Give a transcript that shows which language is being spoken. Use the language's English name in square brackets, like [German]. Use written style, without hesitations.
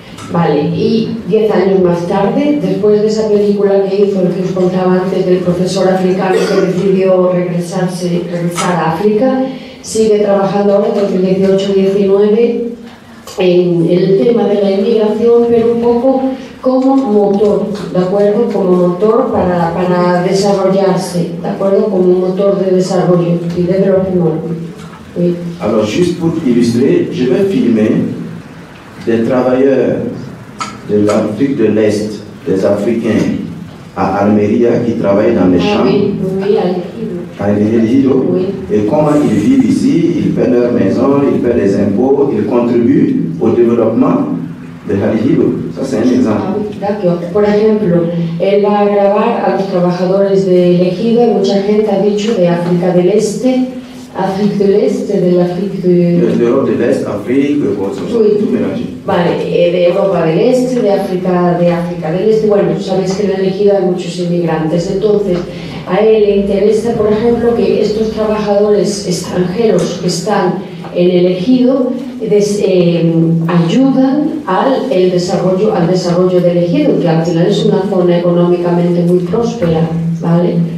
[Spanish] Vale, y 10 años más tarde, después de esa película que hizo, el que os contaba antes, del profesor africano que decidió regresar a África, sigue trabajando ahora, 2018-19, en el tema de la inmigración, pero un poco como motor, ¿de acuerdo? Como motor para desarrollarse, ¿de acuerdo? Como un motor de desarrollo y de développement. Oui. [French] Alors, juste pour illustrer, je vais filmer des travailleurs de l'Afrique de l'Est, des Africains à Almeria qui travaillent dans les champs, à El Ejido, et comment ils vivent ici, ils paient leur maison, ils paient des impôts, ils contribuent au développement de El Ejido. Ça c'est un exemple. [Spanish] Por ejemplo, él va a grabar a los trabajadores de Elegido, y mucha gente ha dicho de África del Este, África del Este, [French] de l'Afrique de l'Europe de l'Est, Afrique, tout mélangé. [Spanish] Vale, de Europa del Este, de África del Este. Bueno, sabéis que en Elegido hay muchos inmigrantes, entonces a él le interesa, por ejemplo, que estos trabajadores extranjeros que están en Elegido ayudan al desarrollo del Elegido, que al final es una zona económicamente muy próspera, ¿vale?